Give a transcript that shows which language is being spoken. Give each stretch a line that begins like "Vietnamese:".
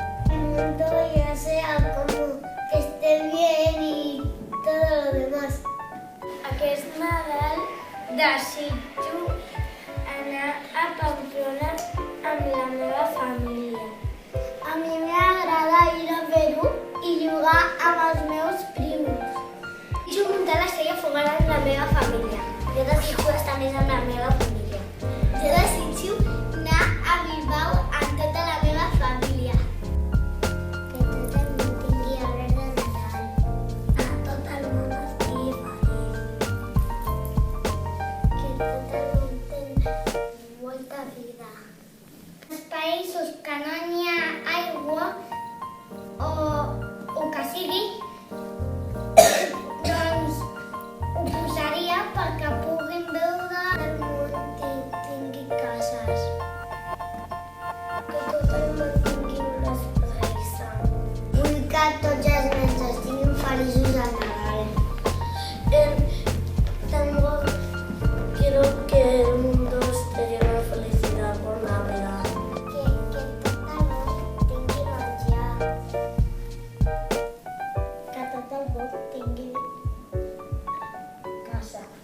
Spanish: El mundo ya sea como que esté bien y todo lo demás.
Catalan: Aquest Nadal desitjo anar a Pamplona amb la meva família. A mi m'agrada ir a Perú i jugar amb els meus primos. Desitjo muntar l'estrella fugada amb la meva família. Jo desitjo estar més amb la meva família. Jo desitjo anar a Bilbao amb tota la meva família. Que tot el món tingui arbres de Nadal. A tot el món estigui feliç. Que tot el món tingui molta vida. Els països que no hi ha aigua o que sigui, doncs ho posaria perquè puguin veure el món tingui cases. Que tot el món tingui una sonrisa. Vull que tots els nens estiguin feliços a Nadal.
Spanish: Tengo, quiero que el mundo esté lleno de felicidad por Navidad.
Catalan: Que tot el món tingui menjar. Que tot el món tingui casa.